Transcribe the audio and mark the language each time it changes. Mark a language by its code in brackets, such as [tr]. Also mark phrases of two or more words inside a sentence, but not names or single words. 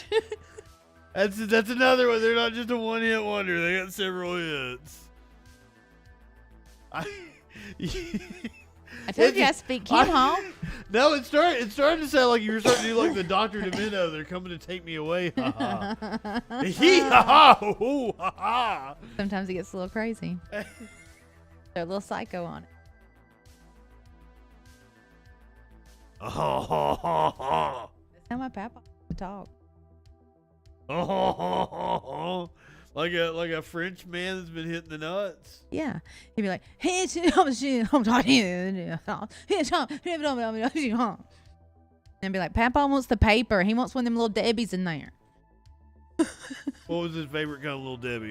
[en] That's another one. They're not just a one-hit wonder. They got several hits. I told you I speak Kim Hall. No, it started to sound like you were starting to do like the Dr. Demento. They're coming to take me away. Ha ha. Hee ha ha. Ooh, ha ha. Sometimes it gets a little crazy. They're a little psycho on it. Oh, ha, ha, ha. That's how my papa talk. Oh, ha, ha, ha, ha. Like a French man that's been hitting the nuts. Yeah. He'd be like, hey, and be like, Papa wants the paper. He wants one of them little Debbies in there. What was his favorite kind of little Debbie?